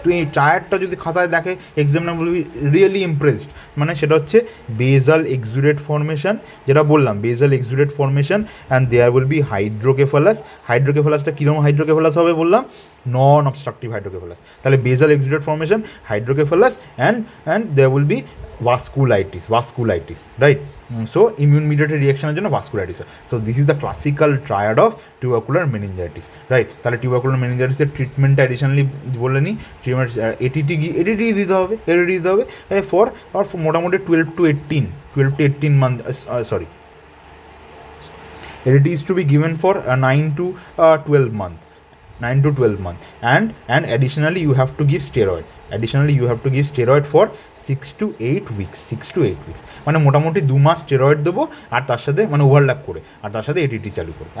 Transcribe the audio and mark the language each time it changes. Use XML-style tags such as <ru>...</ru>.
<bn>তুই এই ট্রায়াডটা যদি খাতায় দেখে এক্সামিনার বলবি</bn> <en>really impressed,</en> <bn>মানে সেটা হচ্ছে বেজাল এক্সুডেট ফর্মেশন, যেটা বললাম বেজাল exudate formation,</bn> <en>and there will be</en> <bn>হাইড্রোকেফালাসটা কীরকম হাইড্রোকেফালাস হবে বললাম, নন অবস্ট্রাকটিভ হাইড্রোকেফালাস।</bn> <en>তাহলে basal exudate formation, hydrocephalus, and there will be vasculitis, right? So immune mediated reaction জন্য vasculitis হয়। So this is the classical triad of tubercular meningitis, right?</en> <bn>তাহলে tubercular meningitis এর ট্রিটমেন্টটা অ্যাডিশনালি বলে নিই, ট্রিটমেন্ট এটিটি দিতে হবে ফর মোটামুটি 12 to 18 month,</bn> <en>sorry, ADT is to be given for 9 to 12 month, and additionally you have to give steroid for 6 to 8 weeks,</en> <bn>মানে মোটামুটি 2 মাস স্টেরয়েড দেবো, আর তার সাথে মানে ওভারল্যাপ করে, আর তার সাথে এটিটি চালু করবো।</bn>